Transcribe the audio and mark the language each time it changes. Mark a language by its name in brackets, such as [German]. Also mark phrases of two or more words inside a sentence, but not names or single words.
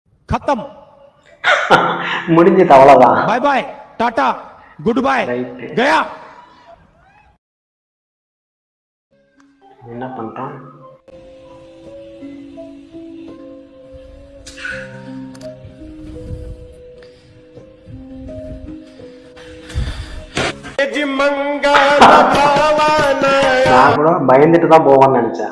[Hindi] खत्म [Tamil] முடிஞ்சது அவ்வளவுதான். [English] bye bye tata good bye [Tamil] ரைட். [Hindi] गया [Tamil] என்ன பண்றான்? நான் கூட பயந்துட்டு தான் போவான்னு நினைச்சேன்.